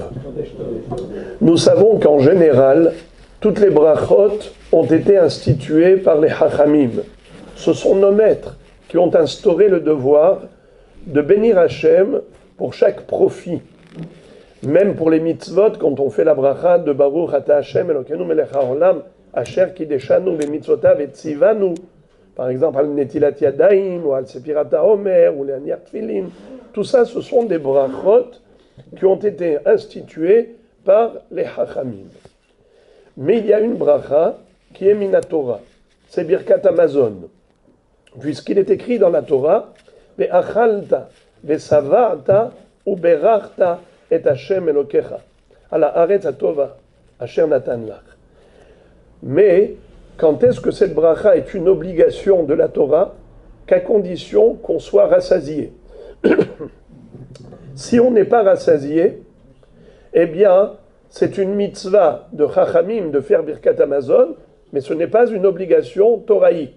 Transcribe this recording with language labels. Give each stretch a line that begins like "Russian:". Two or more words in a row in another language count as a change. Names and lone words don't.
French: Nous savons qu'en général, toutes les brachot ont été instituées par les Chachamim. Ce sont nos maîtres qui ont instauré le devoir de bénir Hachem pour chaque profit. Même pour les mitzvot, quand on fait la bracha de
Hebrew: ברוך אתה ה' אלוקינו מלך העולם, אשר קדשנו במצוותיו וצוונו,
French: par exemple
Hebrew: על נטילת ידיים
French: ou
Hebrew: על ספירת העומר
French: ou les
Hebrew: להניח תפילין,
French: tout ça, ce sont des brachot qui ont été instituées par les Chachamim. Mais il y a une bracha qui est Minatora, c'est
Hebrew: ברכת המזון,
French: puisqu'il est écrit dans la Torah
Hebrew: ואכלת ושבעת וברכת את ה' אלוקיך על הארץ הטובה אשר נתן לך.
French: Mais quand est-ce que cette bracha est une obligation de la Torah? Qu'à condition qu'on soit rassasié. Si on n'est pas rassasié, eh bien, c'est une mitzvah de Chachamim de faire
Hebrew: ברכת המזון,
French: mais ce n'est pas une obligation toraïque.